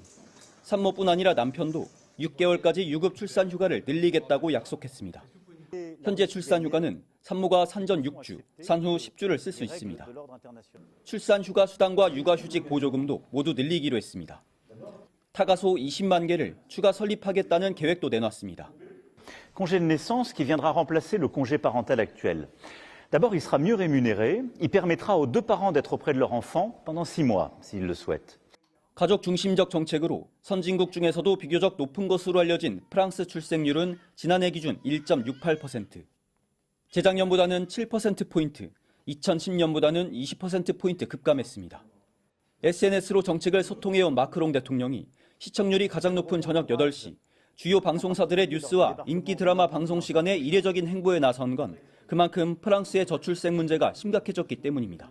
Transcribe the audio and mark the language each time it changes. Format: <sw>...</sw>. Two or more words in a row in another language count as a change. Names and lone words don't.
<ko>산모뿐 아니라 남편도 6개월까지 유급 출산 휴가를 늘리겠다고 약속했습니다. 현재 출산 휴가는 산모가 산전 6주, 산후 10주를 쓸 수 있습니다. 출산 휴가 수당과 육아휴직 보조금도 모두 늘리기로 했습니다. 타가소 20만 개를 추가 설립하겠다는 계획도 내놨습니다.</ko> <fr>Congé de naissance qui viendra remplacer le congé parental actuel. D'abord, il sera mieux rémunéré. Il permettra aux deux parents d'être auprès de leur enfant pendant 6 mois, s'ils le souhaitent.</fr> <ko>가족 중심적 정책으로 선진국 중에서도 비교적 높은 것으로 알려진 프랑스 출생률은 지난해 기준 1.68%. 재작년보다는 7%포인트, 2010년보다는 20%포인트 급감했습니다. SNS로 정책을 소통해온 마크롱 대통령이 시청률이 가장 높은 저녁 8시, 주요 방송사들의 뉴스와 인기 드라마 방송 시간에 이례적인 행보에 나선 건 그만큼 프랑스의 저출생 문제가 심각해졌기 때문입니다.</ko>